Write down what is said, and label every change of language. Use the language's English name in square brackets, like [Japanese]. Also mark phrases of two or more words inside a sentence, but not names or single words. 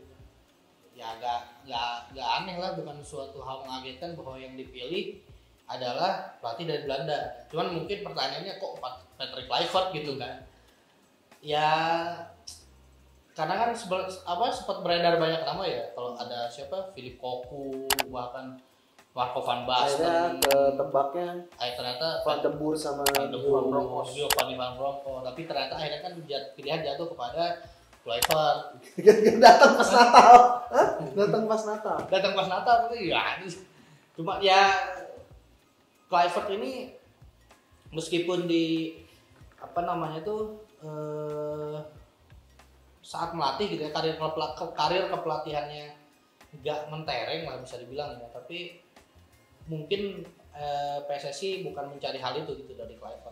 [Indonesian] Ya nggak aneh lah, bukan suatu hal mengagetkan bahwa yang dipilih adalah pelatih dari Belanda. Cuman mungkin pertanyaannya kok Patrick Kluivert gitu kan? Ya karena kan sempat beredar banyak nama ya. Kalau ada siapa, Philip Cocu, bahkan Marco van Basten. Ketebaknya Ternyata Van de Boer sama Van Bronckhorst. Tapi ternyata akhirnya kan pilihan jatuh kepada Kluivert. datang pas Natal. Hah? Datang pas Natal Tapi ya cuma ya Kluivert ini meskipun di saat melatih gitu ya, karir kepelatihannya nggak mentereng lah bisa dibilang ya, tapi mungkin PSSI bukan mencari hal itu gitu dari Kluivert.